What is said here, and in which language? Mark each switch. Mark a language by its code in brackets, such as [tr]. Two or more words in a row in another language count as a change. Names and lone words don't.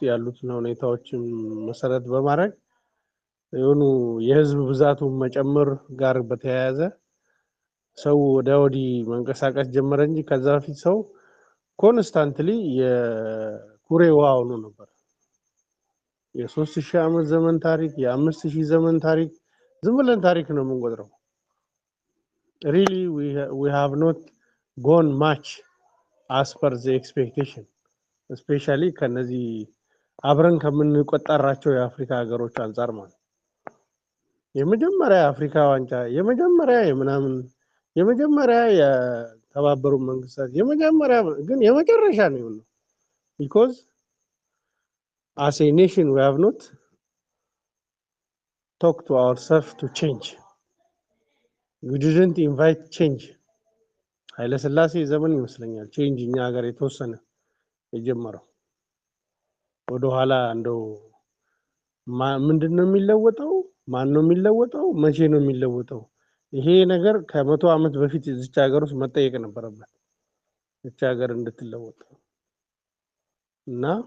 [am] ያሉትን ሁኔታዎችን መሰረት በማድረግ የሆኑ የህዝብ ብዛቱን መጨመር ጋር በተያያዘ ሰው ወደ ወዲህ መንቀሳቀስ ጀመረ እንጂ ከዛ በፊት ሰው ኮንስታንትሊ የኩሬ ውሃ ሆኖ ነበር። የ3000 ዓመት ዘመን ታሪክ፣ የ5000 ዘመን ታሪክ ዝም ብለን ታሪክ ነው የምንቆጥረው። [en] really we have not gone much as per the expectation, especially [am] ከነዚህ አብረን ከምንቆጠራቸው የአፍሪካ ሀገሮች አንፃር ማለት የመጀመሪያ አፍሪካ ዋንጫ የመጀመሪያ የተባበሩት መንግስታት የመጀመሪያ ግን የመጨረሻ ነው የሆነው። [en] because as a nation we have not talked to ourselves to change. We didn't invite change. [am] ኃይለ ሥላሴ ዘመን ይመስለኛል change እኛ ሀገር የተወሰነ የጀመረው። ወደ ኋላ እንደው ምንድነው የሚለወጠው? ማን ነው የሚለወጠው? መቼ ነው የሚለወጠው? ይሄ ነገር ከ100 ዓመት በፊት እዚች ሀገር ውስጥ መጠየቅ ነበረበት እዚች ሀገር እንድትለወጥ። እና